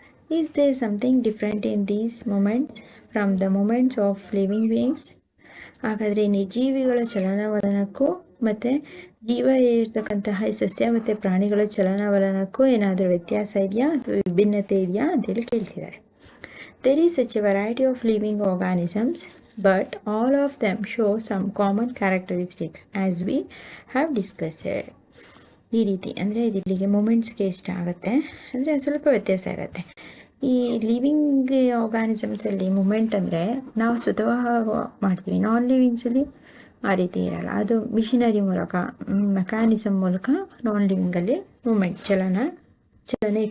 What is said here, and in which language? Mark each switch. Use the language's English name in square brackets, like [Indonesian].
[English] Is there something different in these moments from the moments of living beings? [Kannada] ಹಾಗಾದರೆ ನಿರ್ಜೀವಿಗಳ ಚಲನವಲನಕ್ಕೂ ಮತ್ತು ಜೀವ ಇರ್ತಕ್ಕಂತಹ ಸಸ್ಯ ಮತ್ತು ಪ್ರಾಣಿಗಳ ಚಲನವಲನಕ್ಕೂ ಏನಾದರೂ ವ್ಯತ್ಯಾಸ ಇದೆಯಾ ಅಥವಾ ವಿಭಿನ್ನತೆ ಇದೆಯಾ ಅಂತೇಳಿ ಕೇಳ್ತಿದ್ದಾರೆ. [English] There is such a variety of living organisms, but all of them show some common characteristics as we have discussed. [Kannada] ಈ ರೀತಿ ಅಂದರೆ ಇದಿಲ್ಲಿಗೆ ಮೂಮೆಂಟ್ಸ್ಗೆ ಇಷ್ಟ ಆಗುತ್ತೆ, ಅಂದರೆ ಸ್ವಲ್ಪ ವ್ಯತ್ಯಾಸ ಇರುತ್ತೆ. ಈ ಲಿವಿಂಗ್ ಆರ್ಗಾನಿಸಮ್ಸಲ್ಲಿ ಮೂಮೆಂಟ್ ಅಂದರೆ ನಾವು ಸ್ವತಃ ಮಾಡ್ತೀವಿ, ನಾನ್ ಲಿವಿಂಗ್ಸಲ್ಲಿ ಆ ರೀತಿ ಇರಲ್ಲ, ಅದು ಮಿಷಿನರಿ ಮೂಲಕ, ಮೆಕ್ಯಾನಿಸಮ್ ಮೂಲಕ ನಾನ್ ಲಿವಿಂಗಲ್ಲಿ ಮೂಮೆಂಟ್, ಚಲನೆ.